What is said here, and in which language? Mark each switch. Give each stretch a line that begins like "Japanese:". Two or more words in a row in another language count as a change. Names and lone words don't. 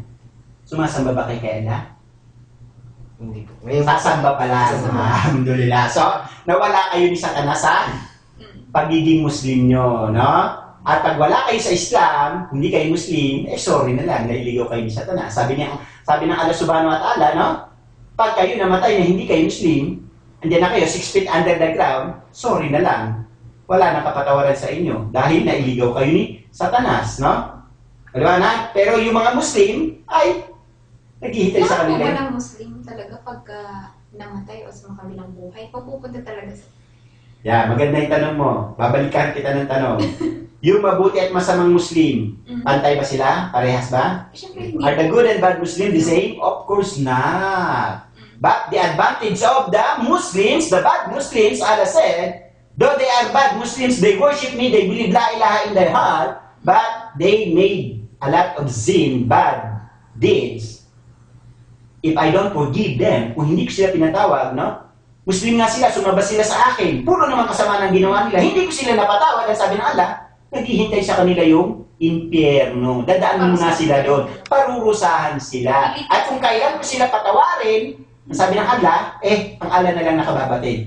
Filipino: Sumasamba ba kay Allah? Hindi po. Sasamba pala. Alhamdulillah. So, nawala kayo ni Satanas sa pagiging Muslim nyo. No? At pag wala kayo sa Islam, hindi kayo Muslim, eh sorry na lang, nailigaw kayo ni Satanas. Sabi ng Allah
Arabic: subhanahu wa ta'ala,
Filipino: no? Pag kayo namatay na hindi kayo Muslim, andiyan na kayo,
English: 6 feet under the ground,
Filipino: sorry na lang. Wala nang kapatawaran sa inyo. Dahil nailigaw kayo ni Satanas, no? Alam na? Pero yung mga Muslim, ay, naghihintay sa Lahat po kanila. ba ng Muslim talaga pagka namatay o sa makabilang buhay, papupunta talaga sa... Yeah, maganda yung tanong mo. Babalikan kita ng tanong. Yung mabuti at masamang Muslim, pantay ba sila? Parehas ba? Siyempre hindi.
English: Are the good and bad Muslim the same? Of course not. But the advantage of the Muslims, the bad Muslims, Allah said, though they are bad Muslims, they worship me, they believe
Arabic: la ilaha
English: in their heart, but they made a lot of sin, bad deeds. If I don't forgive them,
Filipino: kung hindi ko sila pinatawag, no? Muslim nga sila, sumabas sila sa akin, puro naman kasama ng ginawa nila, hindi ko sila napatawad, at sabi ng Allah, naghihintay sa kanila yung impyerno. Dadaan muna sila doon. Parurusahan sila. At kung kailan ko sila patawarin, sabi ng Allah, ang Allah na lang nakababatid.